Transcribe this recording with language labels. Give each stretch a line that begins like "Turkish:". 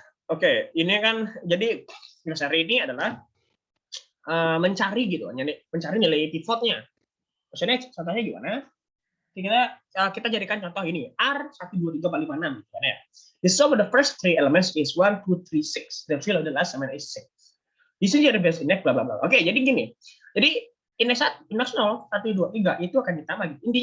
Indonesian: Oke, ini kan jadi balance array ini adalah mencari gitu, mencari nilai pivotnya. Maksudnya contohnya gimana? Kita jadikan contoh ini R 1 2 3 4 5 6 gimana ya?
English: The sum of the first three elements is 1 2 3 6. The fill of the last element is 6.
Indonesian: Di sini ada base index bla bla bla. Oke, jadi gini. Jadi index 0 1 2 3 itu akan ditambah gitu.